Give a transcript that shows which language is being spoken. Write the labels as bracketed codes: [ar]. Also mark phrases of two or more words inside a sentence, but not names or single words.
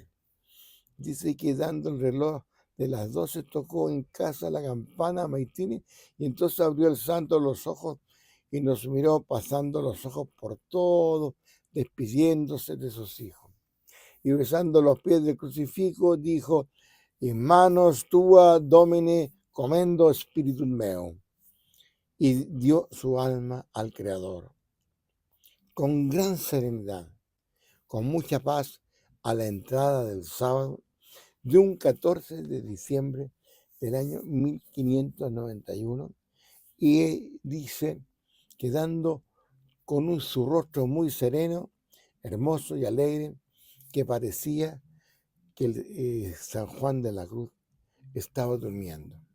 [es] Dice que dando el reloj de las 12 tocó en casa la campana a Maitini y entonces abrió el santo los ojos y nos miró pasando los ojos por todo, despidiéndose de sus hijos. Y besando los pies del crucifijo dijo, [la] in manos tua Domine comendo spiritum meo. [es] Y dio su alma al Creador. Con gran serenidad, con mucha paz, a la entrada del sábado de un 14 de diciembre del año 1591, y dice, quedando con su rostro muy sereno, hermoso y alegre, que parecía que San Juan de la Cruz estaba durmiendo.